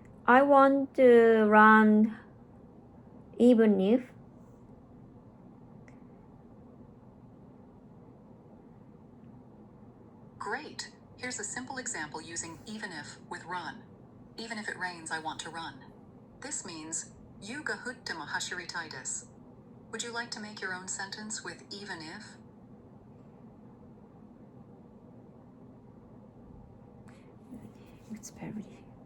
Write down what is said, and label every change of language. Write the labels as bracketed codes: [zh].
[en] I want to run even if. Great. Here's a simple example using even if with run. Even if it rains, I want to run. This means, [ja] 雪が降っても走りたいです. [en] Would you like to make your own sentence with even if? It's very.